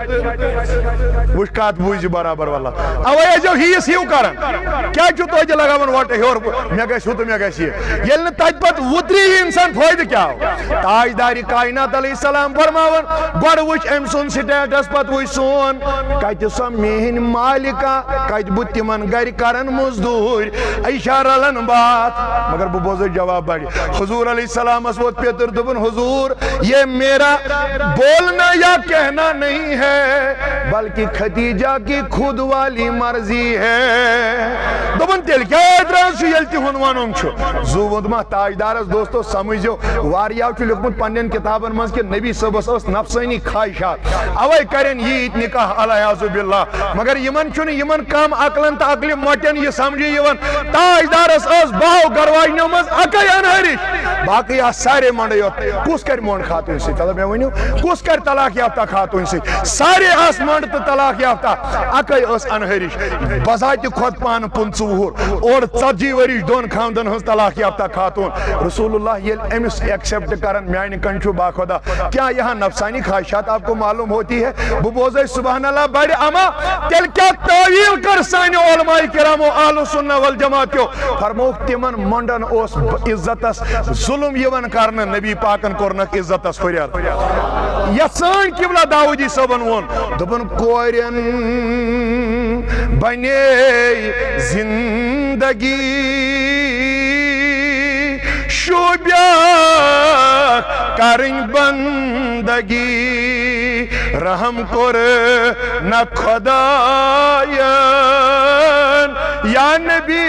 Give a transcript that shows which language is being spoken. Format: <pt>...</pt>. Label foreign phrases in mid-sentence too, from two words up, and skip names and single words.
<ks>تہٕ وٕچھ کتھ بوٗزِ برابر واللہ اوے ٲسۍزیو ہیٖس ہیوٗ کران کیٛازِ چھُ توجہ لگاون وٹ ہیور مے گژھِ ہُہ تہٕ مے گژھِ یہِ ییٚلہِ نہٕ تتہِ پتہٕ وُتری انسان فٲیدٕ کیٛاہ آو. تاجدارِ کائنات</ks> <ar>علیہ السلام</ar> <ks>فرماون گۄڈٕ وٕچھ أمۍ سُنٛد سٹیٹس پتہٕ وٕچھ سون کتہِ سۄ میٲنۍ مالکہ کتہِ بہٕ تِمن گرِ کرن مزدوٗرۍ عیشا رلن بات مگر بہٕ بوزے جواب بڑِ حضور</ks> <ar>علیہ السلامس</ar> <ks>ووت پیتر دوٚپُن</ks> <ur>حضور یہ میرا بولنا یا کہنا نہیں ہے بلکہ خدیجہ کی خود والی مرضی ہے.</ur> <ks>دوٚپُن تیٚلہِ کیٛاہ اعتراض چھُ ییٚلہِ تِہُنٛد وَنُن چھُ زوٗوُد ما تاجدارس دوستو سمجھزیو واریاہو چھُ لیوٚکھمُت پننٮ۪ن کِتابن منٛز کہِ نبی صٲبس ٲس نفسٲنی خواہشات اوے کرن ییٖتۍ نکاح</ks> <ar>العیاذ باللہ</ar> <ks>مگر یِمن چھُنہٕ یِمن کم عقلن تہٕ عقلہِ مۄٹٮ۪ن یہِ سمجھی یِوان تاجدارس ٲس بہو گرواجنیو منٛز اکے انہرِش باقٕے آسہٕ سارے منڈے یوت کُس کرِ مونڈ خاتوٗن سۭتۍ تلہٕ مےٚ ؤنِو کُس کرِ طلاق یافتہ خاتوٗن سۭتۍ سارے آسہٕ منڈ تہٕ طلاق یافتہ اکے ٲس انہرِش بذاتہِ کھۄت پانہٕ 25 اور 40 ؤرِش دۄن خاندن ہٕنٛز طلاق یافتہ خاتوٗن رسول اللہ ییٚلہِ أمِس ایکسیپٹ کرن میانہِ کن چھُ باخۄدا</ks> <ur>کیا یہاں نفسانی خواہشات آپ کو معلوم ہوتی ہے</ur> <ks>بہٕ بوزے</ks> <ar>سبحان اللہ</ar> <ks>بڑِ اما تیٚلہِ کیٛاہ تعویٖل کٔر سانیو علماء کرامو</ks> <ar>اہل سنہ والجماعت</ar> <ks>کیو فرمووُکھ تِمن منڈن اوس عزتس ظلم یِوان کرنہٕ نبی پاکن کوٚرنکھ عزتس ہُریر. یتھ سٲنۍ قبلہ داؤدی صٲبن ووٚن دوٚپُن کورٮ۪ن بنے زندگی شوبیہ کرن بندگی رحم کور نہ خدایان یا نبی</ks>